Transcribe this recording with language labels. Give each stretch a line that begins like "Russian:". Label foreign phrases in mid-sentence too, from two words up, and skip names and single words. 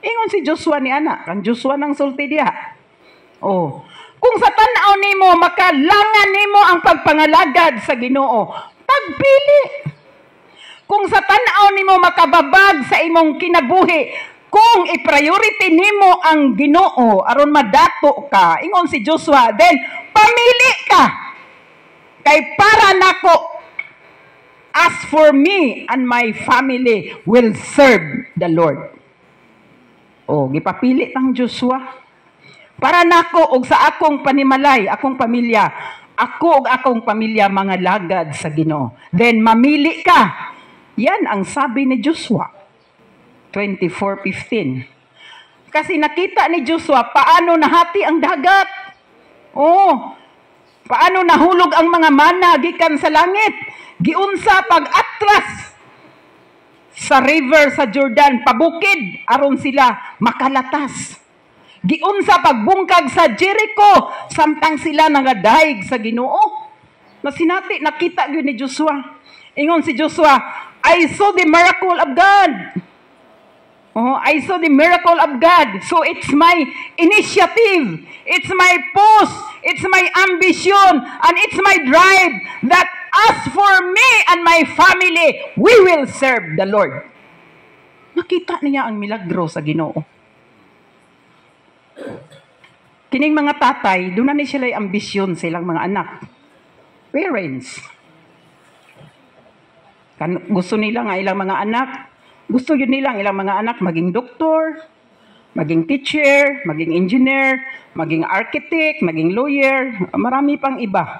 Cebuano: Ingon si Joshua ni ana, kan Joshua ng sulti diha. Oh, kung sa tan-aw nimo makalangan nimo ang pagpangalagad sa Ginoo, pagpili. Kung sa tan-aw nimo makababag sa imong kinabuhi, kung i-priority nimo ang Ginoo aron madato ka, ingon si Joshua, then pamili ka. Kay para nako,
English: as for me and my family will serve the Lord.
Cebuano: Oh, gipapili tang Joshua. Para nako og sa akong panimalay, akong pamilya, ako og akong pamilya mga lagad sa Ginoo.
Filipino: Then mamili ka. Yan ang sabi ni Joshua 24:15. Kasi nakita ni Joshua paano nahati ang dagat. Oh, paano nahulog ang mga mana
Cebuano: gikan sa langit. Giunsa pag-atras sa river sa Jordan, pabukid aron sila makalatas. Giunsa pagbungkag sa Jericho, samtang sila nangadaig sa Ginoo. Nasinati, nakita gyud ni Joshua. Ingon si Joshua,
English: I saw the miracle of God. Oh, I saw the miracle of God. So it's my initiative. It's my post. It's my ambition. And it's my drive that as for me and my family, we will serve the Lord.
Cebuano: Nakita niya ang milagro sa Ginoo. Kining mga tatay, doon na ni sila ambisyon sa ilang mga anak. Parents.
Filipino: Gusto nila nga ilang mga anak, gusto yun nilang ilang mga anak maging doktor, maging teacher, maging engineer, maging architect, maging lawyer, marami pang iba.